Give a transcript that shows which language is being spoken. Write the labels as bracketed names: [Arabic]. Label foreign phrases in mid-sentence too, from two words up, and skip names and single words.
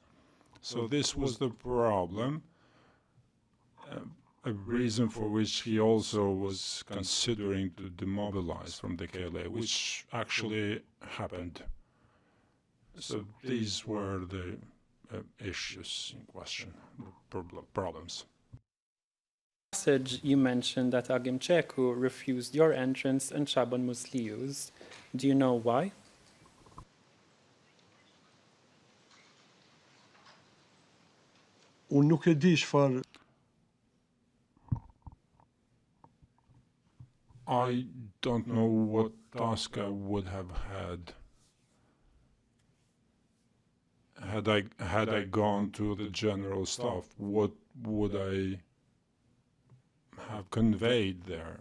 [English] So this was the problem, a reason for which he also was considering to demobilize from the KLA, which actually happened. So these were the issues in question, the problems. Passage you mentioned that Agim Ceku refused your entrance and Shaban Musliu's. Do you know why? [Albanian] Unë nuk e di çfarë. [English] I don't know what task I would have had had I gone to the general staff. What would I have conveyed there?